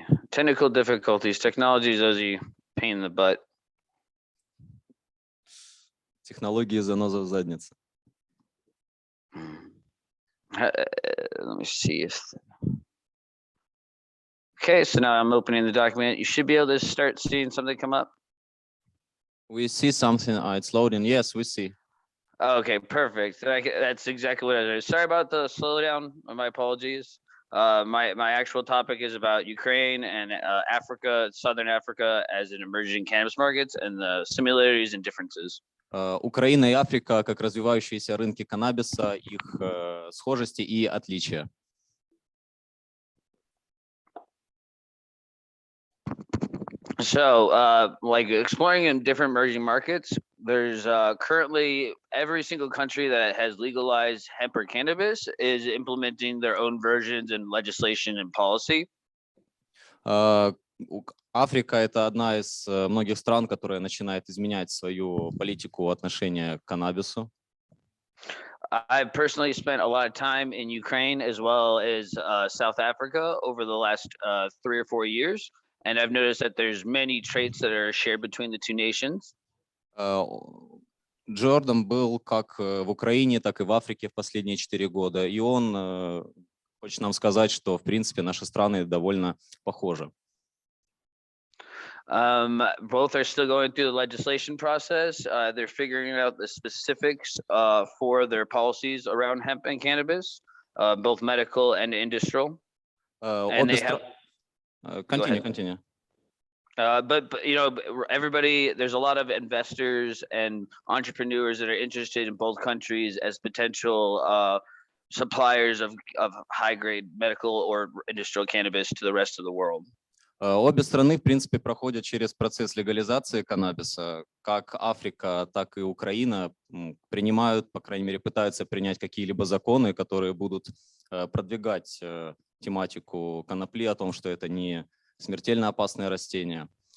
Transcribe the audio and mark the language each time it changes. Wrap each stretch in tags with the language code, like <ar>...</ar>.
<en>Technical difficulties. Technology is a pain in the butt.</en> <ru>Технологии заноза в заднице.</ru> <en>Let me see if. Okay, so now I'm opening the document. You should be able to start seeing something come up. We see something. It's loading. Yes, we see. Okay, perfect. That's exactly what I was. Sorry about the slowdown. My apologies. My actual topic is about Ukraine and Africa, Southern Africa, as an emerging cannabis markets and the similarities and differences.</en> <ru>Украина и Африка как развивающиеся рынки каннабиса, их схожести и отличия.</ru> <en>So, like exploring in different emerging markets, There's currently every single country that has legalized hemp or cannabis is implementing their own versions and legislation and policy.</en> <ru>Африка — это одна из многих стран, которая начинает изменять свою политику отношения к каннабису.</ru> <en>I've personally spent a lot of time in Ukraine as well as South Africa over the last 3 or 4 years, and I've noticed that there's many traits that are shared between the two nations.</en> <ru>Джордан был как в Украине, так и в Африке в последние 4 года, и он хочет нам сказать, что, в принципе, наши страны довольно похожи.</ru> <en>Both are still going through the legislation process. They're figuring out the specifics for their policies around hemp and cannabis, both medical and industrial. And they have. Continue. But you know, everybody, there's a lot of investors and entrepreneurs that are interested in both countries as potential suppliers of high grade medical or industrial cannabis to the rest of the world.</en> <ru>Обе страны, в принципе, проходят через процесс легализации каннабиса. Как Африка, так и Украина принимают, по крайней мере, пытаются принять какие-либо законы, которые будут продвигать тематику конопли, о том, что это не смертельно опасное растение.</ru>